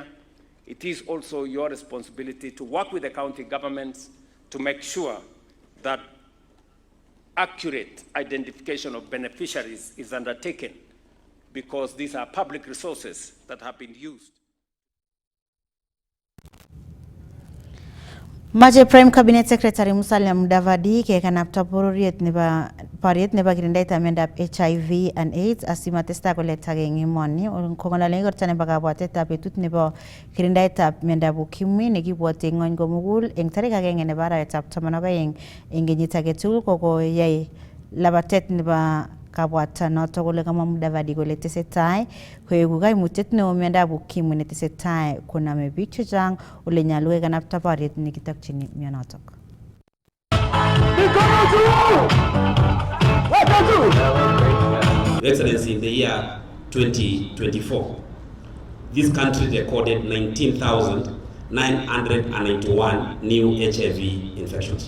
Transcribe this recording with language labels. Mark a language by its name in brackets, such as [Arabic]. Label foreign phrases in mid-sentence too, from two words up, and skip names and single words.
[English] It is also your responsibility to work with the county governments to make sure that accurate identification of beneficiaries is undertaken, because these are public resources that have been used. [Kalenjin] Maje [English] Prime Cabinet Secretary [Kalenjin] Musalia Mudavadi ke kanapta bororiet neba pariet neba girindaita amendap [English] HIV and AIDS [Kalenjin] asima testa koleta gengi moni kongona lengor tane baga bwateta betut nebo girindaita amendap ukimwi negibwate ngony gomugul eng tarik agenge neba raetap tamanaga eng ngenyita getul koko yai labatet neba kabwata noto kole kama Mudavadi kole tesetai koegu kaimutyet neo miondab ukimwi netesetai koname biik chechang ole nyalu kekanapta boriet nekitokchini mionotok. [English] Excellency, in the year 2024, this country recorded 19,000 991 new HIV infections.